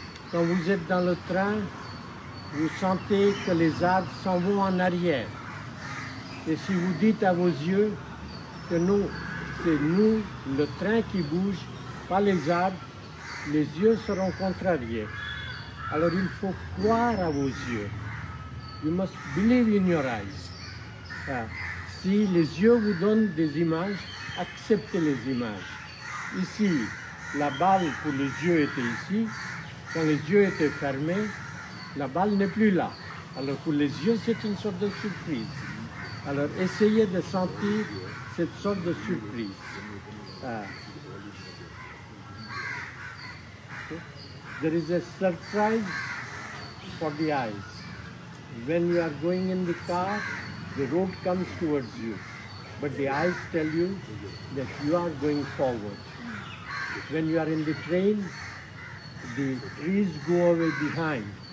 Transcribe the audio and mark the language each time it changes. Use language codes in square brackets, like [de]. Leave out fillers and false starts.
[fr] Quand vous êtes dans le train, vous sentez que les arbres s'en vont en arrière. Et si vous dites à vos yeux que c'est nous, le train qui bouge, pas les arbres, les yeux seront contrariés. Alors il faut croire à vos yeux. [en] You must believe in your eyes. [fr] Si les yeux vous donnent des images, acceptez les images. Ici, la balle pour les yeux était ici. Quand les yeux étaient fermés, la balle n'est plus là. Alors pour les yeux, c'est une sorte de surprise. Alors essayez de sentir cette sorte de surprise. [en] There is a surprise for the eyes. When you are going in the car, the road comes towards you. But the eyes tell you that you are going forward. When you are in the train, the trees go away behind.